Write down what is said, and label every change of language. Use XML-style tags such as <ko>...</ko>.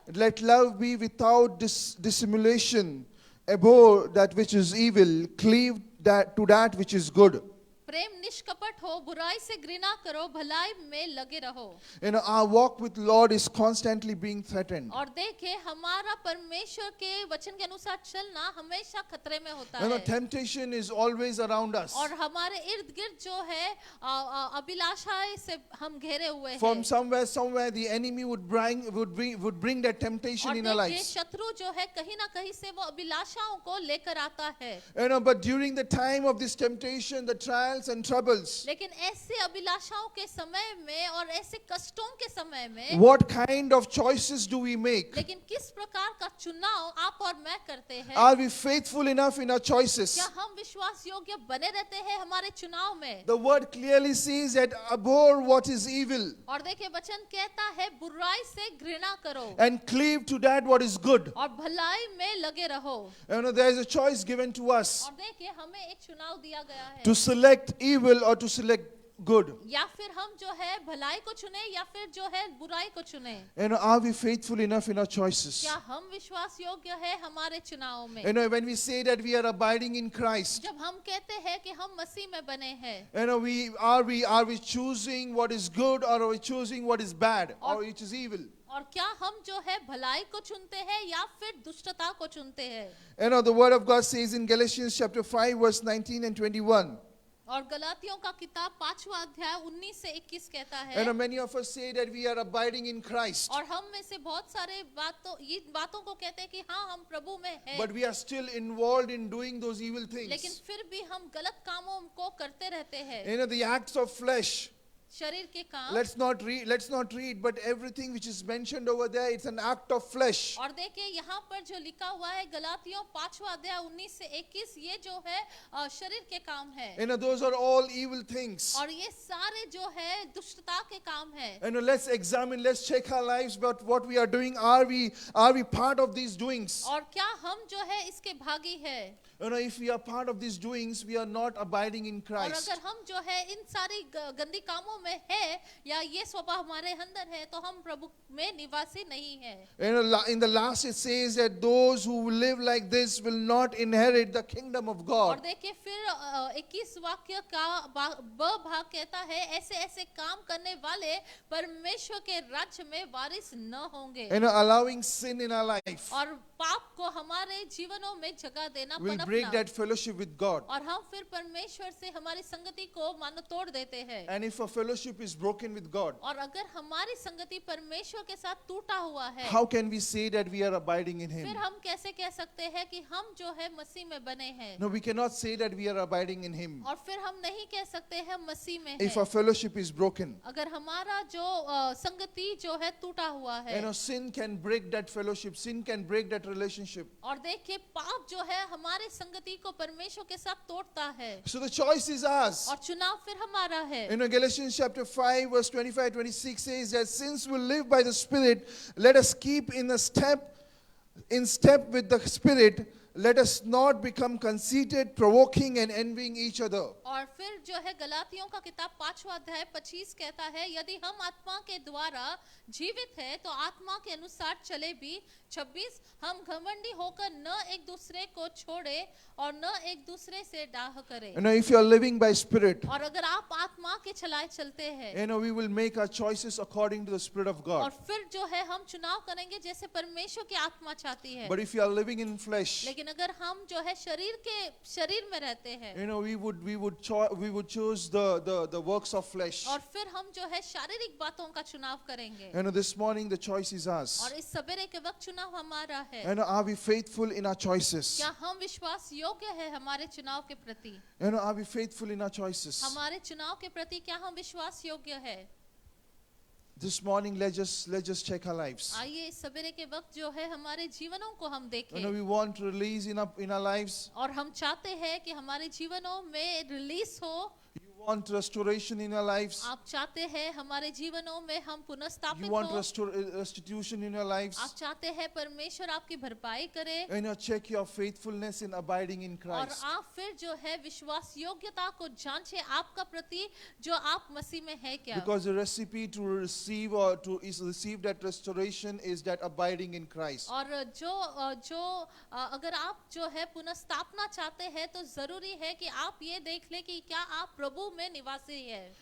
<en>let love be without dissimulation, abhor that which is evil, cleave to that which is good.</en> <hi>प्रेम निष्कपट हो, बुराई से घृणा करो, भलाई में लगे रहो।</hi> <en>You know, our walk with Lord is constantly being threatened.</en> <hi>और देखिए हमारा परमेश्वर के वचन के अनुसार चलना हमेशा खतरे में होता</hi> <en>You know,</en> <hi>है।</hi> <en>temptation is always around us.</en> <hi>और हमारे इर्द गिर्द जो है अभिलाषाएं से हम घेरे हुए हैं।</hi> <en>From somewhere, the enemy would bring that temptation</en> <hi>और</hi> <en>in our</en> <hi>देखिए</hi> <en>lives.</en> <hi>शत्रु जो है कहीं ना कहीं से वो अभिलाषाओं को लेकर आता है।</hi> <en>You know, but during the time of this temptation, the trials and troubles,</en> <hi>लेकिन ऐसे अभिलाषाओं के समय में और ऐसे कष्टों के समय में</hi> <en>what kind of choices do we make?</en> <hi>लेकिन किस प्रकार का चुनाव आप और मैं करते हैं?</hi> <en>Are we faithful enough in our choices?</en> <hi>क्या हम विश्वास योग्य बने रहते हैं हमारे चुनाव में?</hi> <en>The word clearly says that abhor what is evil</en> <hi>और देखिए वचन कहता है बुराई से घृणा करो</hi> <en>and cleave to that what is good.</en> <hi>और भलाई में लगे रहो।</hi> <en>You know, there is a choice given to us</en> <hi>और देखिए हमें एक चुनाव दिया गया है</hi> <en>to select evil or to select good.</en> <hi>या फिर हम जो है भलाई को चुने या फिर जो है बुराई को चुने।</hi> <en>You know, are we faithful enough in our choices?</en> <hi>क्या हम विश्वास योग्य है हमारे चुनाव में?</hi> <en>You know, when we say that we are abiding in Christ,</en> <hi>जब हम कहते हैं कि हम मसीह में बने हैं</hi> <en>you know, are we choosing what is good or are we choosing what is bad or which is evil?</en> <hi>और क्या हम जो है भलाई को चुनते हैं या फिर दुष्टता को चुनते हैं?</hi> <en>You know, the word of God says in Galatians chapter 5 verse 19 and 21.</en> <hi>और गलातियों का किताब 5वां अध्याय 19 से 21 कहता</hi> <en>You</en> <hi>है</hi> <en>know, many of us say that we are abiding in Christ,</en> <hi>और हम में से बहुत सारे बातों को कहते हैं कि हाँ हम प्रभु में हैं,</hi> <en>but we are still involved in doing those evil</en> <hi>लेकिन</hi> <en>things.</en> <hi>फिर भी हम गलत कामों को करते रहते हैं।</hi> <en>You know, the acts of flesh.</en> <hi>शरीर के काम</hi> <en>Let's not read, but everything which is mentioned over there, it's an act of flesh.</en> <hi>और देखिए यहाँ पर जो लिखा हुआ है गलातियों 5वां अध्याय 19 से 21 ये जो है शरीर के काम है</hi> <en>You know, those are all evil things.</en> <hi>और ये सारे जो है दुष्टता के काम है।</hi> <en>You know, let's check our lives, but what we are doing, are we part of these doings?</en> <hi>और क्या हम जो है इसके भागी है?</hi> <en>You know, if we are part of these doings, we are not abiding in</en> <hi>और</hi> <en>Christ.</en> <hi>अगर हम जो है इन सारी गंदी कामों में है या ये स्वभाव हमारे अंदर है तो हम प्रभु में निवासी नहीं है।</hi> <en>You know, in the last it says that those who live like this will not inherit the kingdom of</en> <hi>और</hi> <en>God.</en> <hi>देखिए फिर 21 वाक्य का ब भाग कहता है ऐसे ऐसे काम करने वाले परमेश्वर के राज्य में वारिस न होंगे।</hi> <en>You know, allowing sin in our life</en> <hi>और पाप को हमारे जीवनों में जगह देना</hi> <en>will break</en> <hi>पनपना</hi> <en>that fellowship with God.</en> <hi>और हम फिर परमेश्वर से हमारी संगति को मानो तोड़ देते हैं।</hi> <en>And if a fellowship is broken with God,</en> <hi>और अगर हमारी संगति परमेश्वर के साथ टूटा हुआ है</hi> <en>how can we say that we are abiding in</en> <hi>फिर</hi> <en>Him?</en> <hi>हम कैसे कह सकते हैं कि हम जो है मसीह में बने हैं?</hi> <en>No, we cannot say that we are abiding in Him</en> <hi>और फिर हम नहीं कह सकते हैं मसीह में</hi> <en>if</en> <hi>हैं</hi> <en>our fellowship is broken.</en> <hi>अगर हमारा जो संगति जो है टूटा हुआ है।</hi> <en>You know, sin can break that fellowship, sin can break that relationship.</en> <hi>और देखिए पाप जो है हमारे संगति को परमेश्वर के साथ तोड़ता है</hi> <en>So the choice is ours.</en> <hi>और चुनाव फिर हमारा है।</hi> <en>You know, Galatians chapter 5 verse 25-26 says that since we live by the Spirit, let us keep in step with the Spirit. Let us not become conceited, provoking and envying each other.</en> <hi>और फिर जो है गलातियों का किताब 5वां अध्याय 25 कहता है यदि हम आत्मा के द्वारा जीवित है तो आत्मा के अनुसार चले भी। 26 हम घमंडी होकर न एक दूसरे को छोड़े और न एक दूसरे से डाह करें।</hi> <en>You know, if you are living by Spirit,</en> <hi>और अगर आप आत्मा के चलाए चलते हैं</hi> <en>you know, we will make our choices according to the Spirit of</en> <hi>और</hi> <en>God.</en> <hi>फिर जो है हम चुनाव करेंगे जैसे परमेश्वर की आत्मा चाहती है।</hi> <en>But if you are living in flesh,</en> <hi>लेकिन अगर हम जो है शरीर में रहते हैं</hi> <en>you know, we would choose the works of flesh.</en> <hi>और फिर हम जो है शारीरिक बातों का चुनाव करेंगे।</hi> <en>You know, this morning the choice is ours.</en> <hi>और इस सवेरे के वक्त चुनाव हमारा है।</hi> <en>You know, are we faithful in our choices?</en> <hi>क्या हम विश्वास योग्य है हमारे चुनाव के प्रति?</hi> <en>You know, are we faithful in our choices?</en> <hi>हमारे चुनाव के प्रति क्या हम विश्वास योग्य है?</hi> <en>This morning, let's just check our lives.</en> <hi>आइए इस सवेरे के वक्त जो है हमारे जीवनों को हम</hi> <en>You know,</en> <hi>देखें</hi> <en>we want release in our lives.</en> <hi>और हम चाहते हैं कि हमारे जीवनों में रिलीज हो।</hi> <en>You want restoration in our lives?</en> <hi>आप चाहते हैं हमारे जीवनों में हम</hi> <en>You</en> <hi>पुनर्स्थापित</hi> <en>want</en> <hi>हो?</hi> <en>restitution in your lives?</en> <hi>आप चाहते हैं परमेश्वर आपकी भरपाई करे</hi> <en>You know, check your faithfulness in abiding in</en> <hi>और</hi> <en>Christ.</en> <hi>आप फिर जो है विश्वास योग्यता को जांचे आपका प्रति जो आप मसीह में है क्या?</hi> <en>Because the recipe to receive or to is receive that restoration is that abiding in Christ.</en> <hi>और जो अगर आप जो है पुनर्स्थापना चाहते हैं तो जरूरी है कि आप ये देख ले कि क्या आप प्रभु में निवासी है।</hi>